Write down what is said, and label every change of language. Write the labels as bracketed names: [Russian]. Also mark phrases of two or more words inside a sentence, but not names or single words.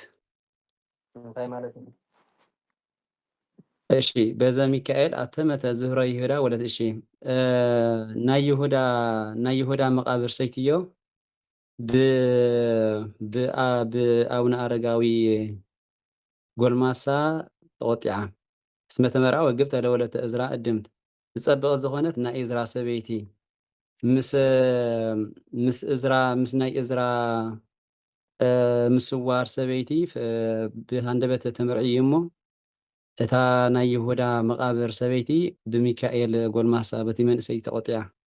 [Tigrinya] እንታይ ማለት ነው [Geez] እሺ በዘ ሚካኤል አተመተ ዝህረ ይሁዳ ወለት እሺ [Tigrinya] ናይ ይሁዳ መቃብር ሰይትዮ ብአቡነ አረጋዊ [Geez] ጎልማሳ ተቆጢዓ እስመ ተመርዐወ ግብተ ለወለተ እዝራ እድምት [Tigrinya] ዝፀበቐት ዝኾነት ናይ እዝራ ሰበይቲ ምስ ናይ እዝራ ምስዋር ሰበይቲ ብሃንደበተ ተመርዒ እሞ እታ ናይ ይሁዳ መቃብር ሰበይቲ ብሚካኤል ጎልማሳ በቲ መንእሰይ ተቆጢዓ